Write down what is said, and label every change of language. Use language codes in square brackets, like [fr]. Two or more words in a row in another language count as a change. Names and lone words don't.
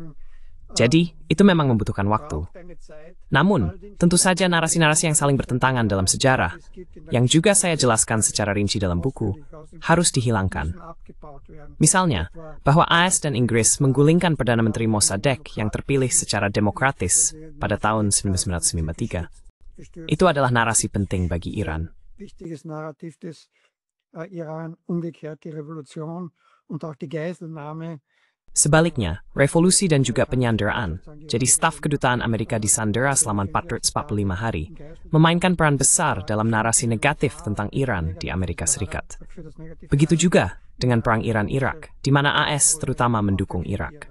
[id] Jadi, itu memang membutuhkan waktu. Namun, tentu saja narasi-narasi yang saling bertentangan dalam sejarah, yang juga saya jelaskan secara rinci dalam buku, harus dihilangkan. Misalnya, bahwa AS dan Inggris menggulingkan Perdana Menteri Mossadegh yang terpilih secara demokratis pada tahun 1993. Itu adalah narasi penting bagi Iran. [de] Wichtiges Narrativ des Iran, umgekehrt die Revolution und auch die Geiselnahme. [id] Sebaliknya, revolusi dan juga penyanderaan, jadi staf kedutaan Amerika disandera selama 445 hari, memainkan peran besar dalam narasi negatif tentang Iran di Amerika Serikat. Begitu juga dengan perang Iran-Irak, di mana AS terutama mendukung Irak.